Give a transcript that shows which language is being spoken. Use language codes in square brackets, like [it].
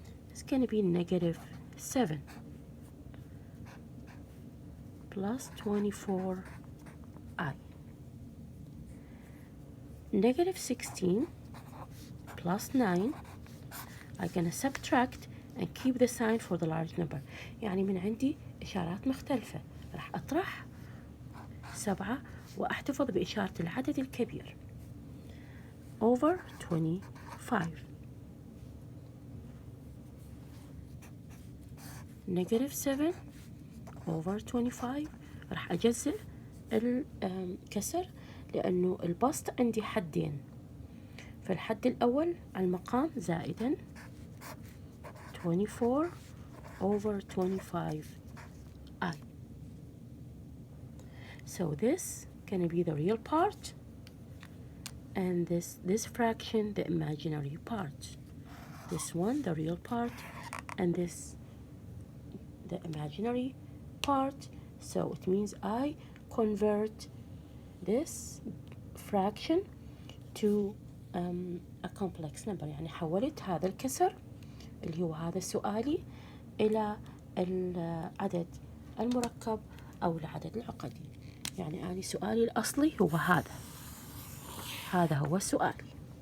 [en] It's going to be -7 plus 24i. -16 plus 9, I'm going to subtract and keep the sign for the large number. [ar] يعني من عندي إشارات مختلفة، راح أطرح 7 وأحتفظ بإشارة العدد الكبير [en] over 25. -7 over 25. [ar] راح أجزء الكسر لأنه البسط عندي حدين، فالحد الأول على المقام زائدا 24 [en] over 25i. So this gonna be the real part, and this fraction the imaginary part. This one the real part, and this the imaginary part. So it means I convert this fraction to a complex number. [ar] يعني حولت هذا الكسر اللي هو هذا سؤالي إلى العدد المركب أو العدد العقدي. يعني أنا سؤالي الأصلي هو هذا هو سؤالي.